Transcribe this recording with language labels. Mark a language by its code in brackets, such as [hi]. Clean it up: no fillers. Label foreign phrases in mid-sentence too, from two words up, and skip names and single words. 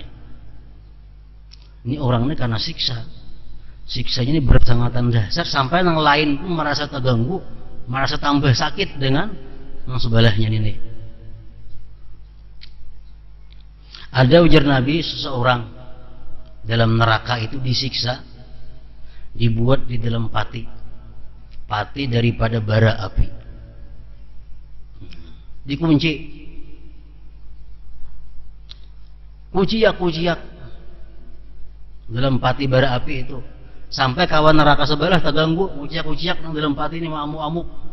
[id] Ini orang ini karena siksanya ini bersangatan dahsyat sampai yang lain pun merasa terganggu, merasa tambah sakit dengan yang sebelahnya ini. [bjn] Ada ujar Nabi, seseorang dalam neraka itu disiksa, dibuat di dalam pati daripada bara api, dikunci, kuciak dalam pati bara api itu, sampai kawan neraka sebelah terganggu, kuciak yang dalam pati ini amuk-amuk.